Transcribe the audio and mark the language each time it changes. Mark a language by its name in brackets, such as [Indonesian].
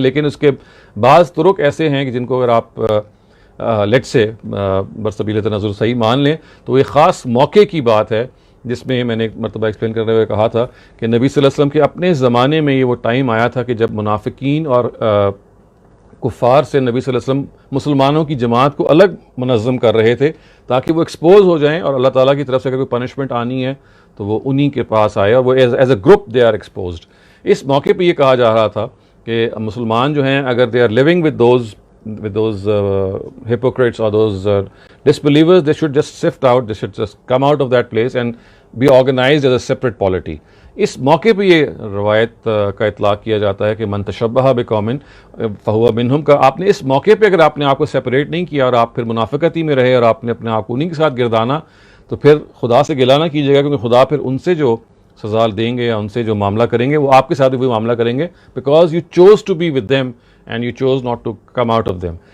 [Urdu] لیکن اس کے بعض طرق ایسے ہیں کہ جن کو اگر آپ لیٹ سے برسبیل تناظر صحیح مان لیں تو یہ خاص موقع کی بات ہے, جس میں میں نے ایک مرتبہ ایکسپلین کرتے ہوئے کہا تھا کہ نبی صلی اللہ علیہ وسلم کے اپنے زمانے میں یہ وہ ٹائم آیا تھا کہ جب منافقین اور کفار سے نبی صلی اللہ علیہ وسلم مسلمانوں کی جماعت کو الگ منظم کر رہے تھے تاکہ وہ ایکسپوز ہو جائیں, اور اللہ تعالیٰ کی طرف سے اگر کوئی پنشمنٹ آنی ہے تو وہ انہی کے پاس آئے, اور وہ [English] As a group they are exposed. [Urdu] اس موقع پہ یہ کہا جا رہا تھا کہ مسلمان جو ہیں اگر [English] They are living with those hypocrites or those disbelievers, they should just sift out, they should just come out of that place and be organized as a separate polity. [Urdu] اس موقع پہ یہ روایت کا اطلاق کیا جاتا ہے کہ [Arabic] من تشبہ بقوم فہو منہم [Urdu] کا. آپ نے اس موقع پہ اگر آپ نے آپ کو سیپریٹ نہیں کیا اور آپ پھر منافقتی میں رہے اور آپ نے اپنے آپ کو انہیں کے ساتھ گردانا, تو پھر خدا سے گلہ نہ کیجیے گا, کیونکہ خدا پھر ان سے جو سزا دیں گے یا ان سے جو معاملہ کریں گے وہ آپ کے ساتھ بھی معاملہ کریں گے, [English] Because you choose to be with them and you choose not to come out of them.